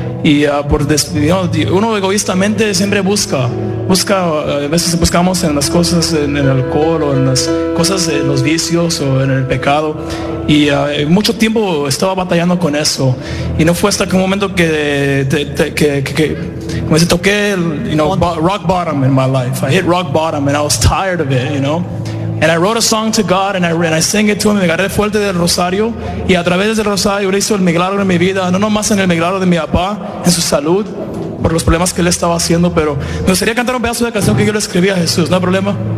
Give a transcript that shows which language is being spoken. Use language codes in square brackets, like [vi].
[es] Y uno egoístamente siempre busca, a veces buscamos en las cosas, en el alcohol, o en las cosas, en los vicios, o en el pecado. Y mucho tiempo estaba batallando con eso. Y no fue hasta que un momento que como dice, toqué [en] rock bottom in my life. I hit rock bottom and I was tired of it, you know. And I wrote a song to God and I sang it to him. [es] Me agarré fuerte del rosario. Y a través del rosario, él hizo el milagro en mi vida. No nomás en el milagro de mi papá, en su salud, por los problemas que él estaba haciendo. Pero me gustaría cantar un pedazo de canción que yo le escribí a Jesús. No hay problema.